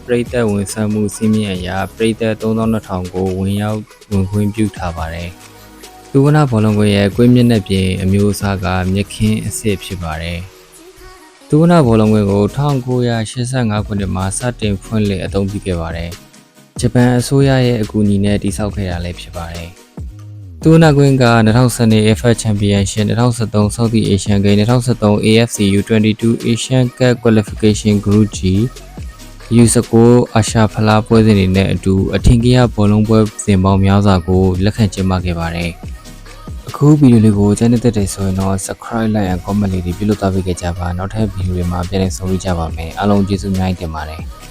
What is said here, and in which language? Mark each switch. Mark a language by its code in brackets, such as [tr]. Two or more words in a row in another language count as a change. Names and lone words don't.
[my] ပြည်သက်ဝင်ဆက်မှုစီးမြင့်အရာပြည်သက်3200ကိုဝင်ရောက်ဝင်ခွင့်ပြုထားပါတယ်သူဝနာဘောလုံးကွင်းရဲ့ကွင်းမျက်နှာပြင်အမျိုးအစားက မြက်ခင်းအစ်စ်ဖြစ်ပါတယ်သူဝနာဘောလုံးကွင်းကို1985ခုနှစ်မှာစတင်ဖွင့်လှစ်အသုံးပြုခဲ့ပါတယ် ။ဂျပန်အစိုးရရဲ့အကူအညီနဲ့တည်ဆောက်ခဲ့တာလည်းဖြစ်ပါတယ်။သူဝနာကွင်းက2012 AFF Championship 2013 Southeast Asian Games 2013 AFC U22 Asian Cup Qualification Group G U19 အာရှဖလားပွဲစဉ်တွေနဲ့အတူအထင်ကြီးဘောလုံးပွဲစဉ်ပေါင်းများစွာကိုလက်ခံကျင်းပခဲ့ပါတယ်။အခုဗီဒီယိုလေးကိုကြည့်နေတဲ့ဆိုရင်တော့ [en] subscribe like and comment [my] လေးတွေပြုလုပ်သွားပေးကြပါနောက်ထပ်ဗီဒီယိုတွေမှာပြန်လည်ဆုံတွေ့ကြပါမယ်အားလုံးကျေးဇူးများတင်ပါတယ်